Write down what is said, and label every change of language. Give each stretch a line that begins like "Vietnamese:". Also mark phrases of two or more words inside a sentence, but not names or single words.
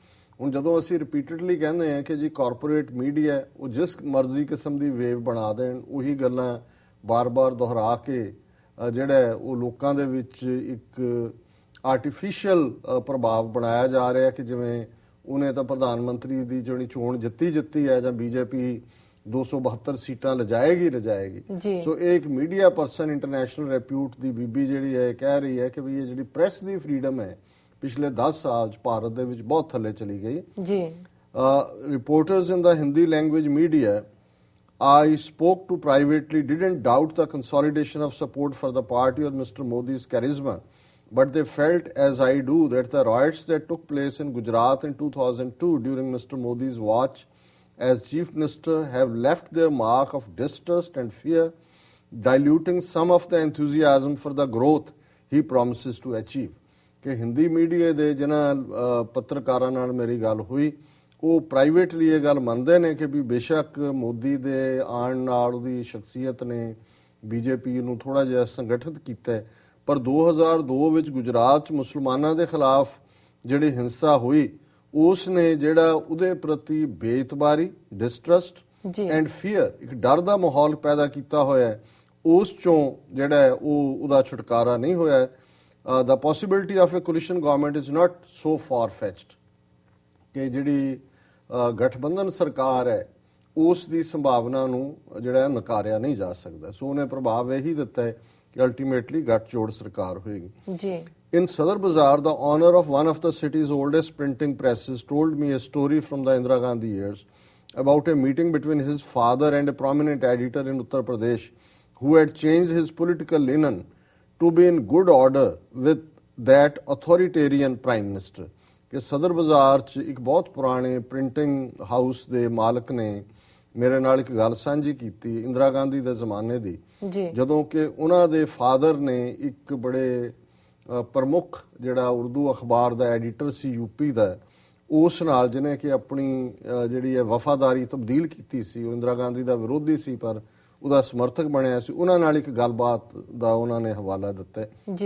Punjabi: ਹੁਣ ਜਦੋਂ ਅਸੀਂ ਰਿਪੀਟਡਲੀ ਕਹਿੰਦੇ ਹਾਂ ਕਿ ਜੀ
English: corporate media
Punjabi: ਉਹ ਜਿਸ ਮਰਜ਼ੀ ਕਿਸਮ ਦੀ ਵੇਵ ਬਣਾ ਦੇਣ, ਉਹੀ ਗੱਲਾਂ ਬਾਰ-ਬਾਰ ਦੁਹਰਾ ਕੇ ਜਿਹੜਾ ਉਹ ਲੋਕਾਂ ਦੇ ਵਿੱਚ ਇੱਕ ਆਰਟੀਫੀਸ਼ੀਅਲ ਪ੍ਰਭਾਵ ਬਣਾਇਆ ਜਾ ਰਿਹਾ ਕਿ ਜਿਵੇਂ ਉਹਨੇ ਤਾਂ ਪ੍ਰਧਾਨ ਮੰਤਰੀ ਦੀ ਜਿਹੜੀ ਚੋਣ ਜਿੱਤੀ ਹੈ ਜਾਂ ਬੀਜੇਪੀ 272 ਸੀਟਾਂ ਲਿਜਾਏਗੀ। ਸੋ ਇਹ ਇੱਕ
English: media person, international repute
Punjabi: ਦੀ ਬੀਬੀ ਜਿਹੜੀ ਹੈ ਕਹਿ ਰਹੀ ਹੈ ਕਿ ਵੀ ਇਹ ਜਿਹੜੀ ਪ੍ਰੈਸ ਦੀ ਫਰੀडम ਹੈ ਪਿਛਲੇ 10 ਸਾਲ 'ਚ ਭਾਰਤ ਦੇ ਵਿੱਚ ਬਹੁਤ ਥੱਲੇ ਚਲੀ ਗਈ ਜੀ।
English: Reporters in the Hindi language media I spoke to privately didn't doubt the consolidation of support for the party or Mr. Modi's charisma, but they felt, as I do, that the riots that took place in Gujarat in 2002 during Mr. Modi's watch as Chief Minister have left their mark of distrust and fear, diluting some of the enthusiasm for the growth he promises to achieve.
Punjabi: ਕਿ ਹਿੰਦੀ ਮੀਡੀਆ ਦੇ ਜਿਨ੍ਹਾਂ ਪੱਤਰਕਾਰਾਂ ਨਾਲ ਮੇਰੀ ਗੱਲ ਹੋਈ ਉਹ ਪ੍ਰਾਈਵੇਟਲੀ ਇਹ ਗੱਲ ਮੰਨਦੇ ਨੇ ਕਿ ਵੀ ਬੇਸ਼ੱਕ ਮੋਦੀ ਦੇ ਆਉਣ ਨਾਲ ਉਹਦੀ ਸ਼ਖਸੀਅਤ ਨੇ ਬੀਜੇਪੀ ਨੂੰ ਥੋੜਾ ਜਿਹਾ ਸੰਗਠਿਤ ਕੀਤਾ ਹੈ, ਪਰ 2002 ਵਿੱਚ ਗੁਜਰਾਤ 'ਚ ਮੁਸਲਮਾਨਾਂ ਦੇ ਖਿਲਾਫ ਜਿਹੜੀ ਹਿੰਸਾ ਹੋਈ ਉਸ ਨੇ ਜਿਹੜਾ ਉਹਦੇ ਪ੍ਰਤੀ ਬੇਇਤਬਾਰੀ,
English: distrust and fear,
Punjabi: ਇੱਕ ਡਰ ਦਾ ਮਾਹੌਲ ਪੈਦਾ ਕੀਤਾ ਹੋਇਆ ਹੈ, ਉਸ ਚੋਂ ਜਿਹੜਾ ਉਹਦਾ ਛੁਟਕਾਰਾ ਨਹੀਂ ਹੋਇਆ।
English: The possibility of a coalition government is not so far-fetched
Punjabi: ਕਿ ਜਿਹੜੀ ਗਠਬੰਧਨ ਸਰਕਾਰ ਹੈ ਉਸ ਦੀ ਸੰਭਾਵਨਾ ਨੂੰ ਜਿਹੜਾ ਨਕਾਰਿਆ ਨਹੀਂ ਜਾ ਸਕਦਾ। ਸੋ ਉਹਨੇ ਪ੍ਰਭਾਵ ਇਹੀ ਦਿੱਤਾ ਹੈ ਕਿ ਅਲਟੀਮੇਟਲੀ ਗੱਠਜੋੜ ਸਰਕਾਰ ਹੋਏਗੀ ਜੀ।
English: In Sadar Bazaar, the owner of one of the city's oldest printing presses told me a story from the Indira Gandhi years about a meeting between his father and a prominent editor in Uttar Pradesh who had changed his political linen to be in good order with that authoritarian prime minister ਕਿ ਸਦਰ
Punjabi: ਬਾਜ਼ਾਰ 'ਚ ਇੱਕ ਬਹੁਤ ਪੁਰਾਣੇ
English: printing house
Punjabi: ਦੇ ਮਾਲਕ ਨੇ ਮੇਰੇ ਨਾਲ ਇੱਕ ਗੱਲ ਸਾਂਝੀ ਕੀਤੀ ਇੰਦਰਾ ਗਾਂਧੀ ਦੇ ਜ਼ਮਾਨੇ ਦੀ, ਜਦੋਂ ਕਿ ਉਹਨਾਂ ਦੇ ਫਾਦਰ ਨੇ ਇੱਕ ਬੜੇ ਪ੍ਰਮੁੱਖ ਜਿਹੜਾ ਉਰਦੂ ਅਖਬਾਰ ਦਾ ਐਡੀਟਰ ਸੀ ਯੂਪੀ ਦਾ, ਉਸ ਨਾਲ ਜਿਹਨੇ ਕਿ ਆਪਣੀ ਜਿਹੜੀ ਹੈ ਵਫਾਦਾਰੀ ਤਬਦੀਲ ਕੀਤੀ ਸੀ, ਉਹ ਇੰਦਰਾ ਗਾਂਧੀ ਦਾ ਵਿਰੋਧੀ ਸੀ ਪਰ ਉਹਦਾ ਸਮਰਥਕ ਬਣਿਆ ਸੀ, ਉਹਨਾਂ ਨਾਲ ਇੱਕ ਗੱਲਬਾਤ ਦਾ ਉਹਨਾਂ ਨੇ ਹਵਾਲਾ ਦਿੱਤਾ ਜੀ।